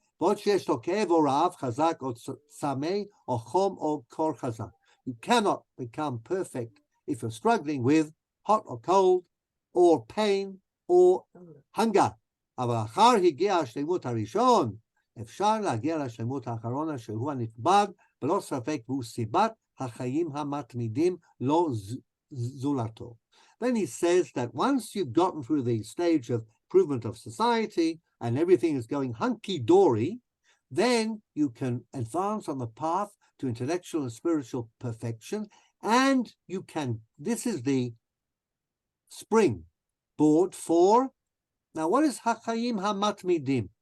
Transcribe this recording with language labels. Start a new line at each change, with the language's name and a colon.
Hebrew: ועוד שיש לו כאב או רעב חזק או צמא או חום או קור חזק.
English: You cannot become perfect if you're struggling with hot or cold or pain or hunger.
Hebrew: אבל אחר הגיע השלמות הראשון, אפשר להגיע לשלמות האחרונה שהוא הנכבד, בלא ספק והוא סיבת החיים המתמידים לא זולתו.
English: Then he says that once you've gotten through the stage of improvement of society and everything is going hunky-dory, then you can advance on the path to intellectual and spiritual perfection, and you can, this is the springboard for, now what is Hachayim HaMatmidim?